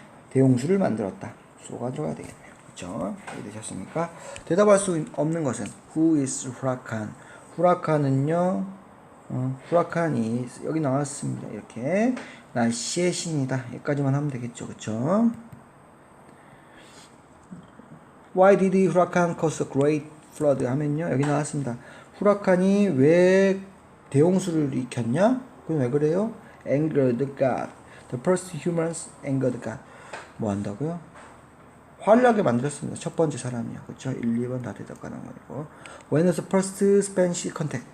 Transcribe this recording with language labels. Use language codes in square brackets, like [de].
[ko] 대용수를 만들었다. 소가 들어가야 되겠네요. 그렇죠? 이해되셨습니까? 대답할 수 없는 것은 [en] Who is [ko] 후라칸? 후라칸은요. 후라칸이 여기 나왔습니다. 이렇게 날씨의 신이다. 여기까지만 하면 되겠죠. 그렇죠? [en] Why did Huracan cause a great flood? [ko] 하면요. 여기 나왔습니다. 후라칸이 왜 대홍수를 일으켰냐? 그럼 왜 그래요? [en] Angered God. The first humans angered God. [ko] 뭐 한다고요? 화를 나게 만들었습니다. 첫 번째 사람이요. 그렇죠? 1, 2번 다 대답가는 거고. [en] When was the first Spanish contact?